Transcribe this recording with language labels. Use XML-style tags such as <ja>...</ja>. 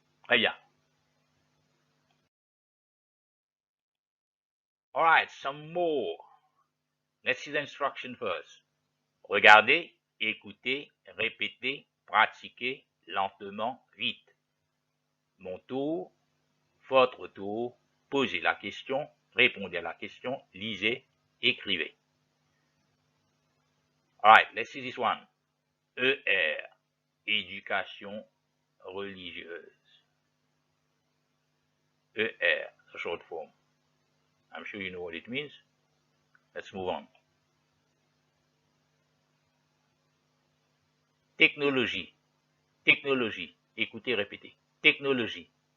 <fr>Très bien.</fr> <en>All right, some more. Let's see the instruction first.</en> <fr>Regardez, écoutez, répétez, pratiquez lentement, vite. Mon tour, votre tour, posez la question, répondez à la question, lisez, écrivez.</fr> <en>All right, let's see this one.</en> <fr>ER, éducation religieuse.</fr> <en>ER, the short form. I'm sure you know what it means. Let's move on.</en> <fr>Technologie. Technologie. Écoutez, répétez. Technologie.</fr>